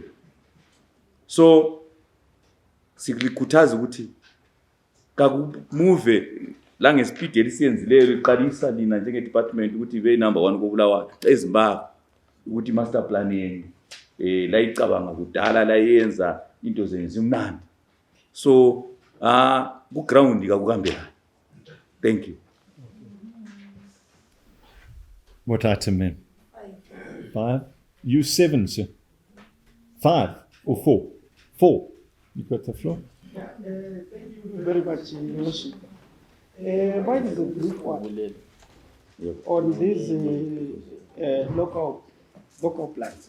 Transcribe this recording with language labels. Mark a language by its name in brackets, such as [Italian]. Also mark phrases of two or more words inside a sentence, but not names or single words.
[North Ndebele] So sikulikhuthaza ukuthi kakumove la ngespeed elisiyenzileyo iqalisa lina njenge department ukuthi ibe number 1 koBulawayo eZimbabwe ukuthi [English] master plan [North Ndebele] yenu la icabanga kudala la yenza into zenzimnandi. So ku ground kakuhambela. [English] Thank you. What item, ma'am? 5. You 7, sir. 5 or 4? 4. You got the floor. Thank you very much, Your Worship. Mine is a brief one on these local plans.